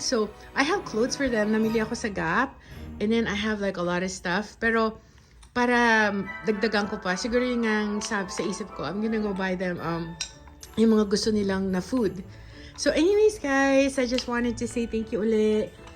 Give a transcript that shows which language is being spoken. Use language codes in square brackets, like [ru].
[en] So, I have clothes for them. [tl] Namili ako sa Gap. [en] And then, I have like a lot of stuff. [tl] Pero, para dagdagan ko pa, siguro yung ang sa isip ko, [en] I'm gonna go buy them [tl] yung mga gusto nilang na food. [en] So, anyways, guys, I just wanted to say thank you ulit.